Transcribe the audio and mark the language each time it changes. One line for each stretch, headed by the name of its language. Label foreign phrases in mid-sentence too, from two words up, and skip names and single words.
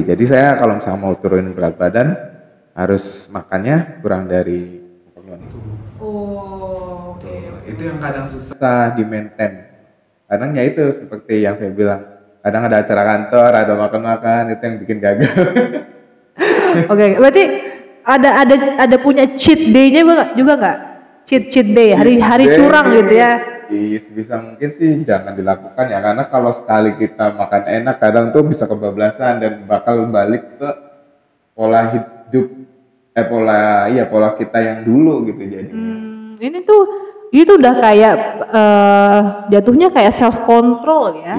Indonesian: Jadi saya kalau misalnya mau turunin berat badan harus makannya kurang dari keperluan itu. Itu yang kadang susah di maintain. Kadang ya itu seperti yang saya bilang, kadang ada acara kantor, ada makan-makan, itu yang bikin gagal. Oke, berarti ada punya
English: cheat day-
Indonesian: nya juga nggak?
English: Cheat day,
Indonesian: hari curang gitu ya? Bisa mungkin sih jangan dilakukan ya, karena kalau sekali kita makan enak, kadang tuh bisa kebablasan dan bakal balik ke pola hidup, pola kita yang dulu gitu jadi. Ini tuh udah kayak jatuhnya kayak
English: self control
Indonesian: ya.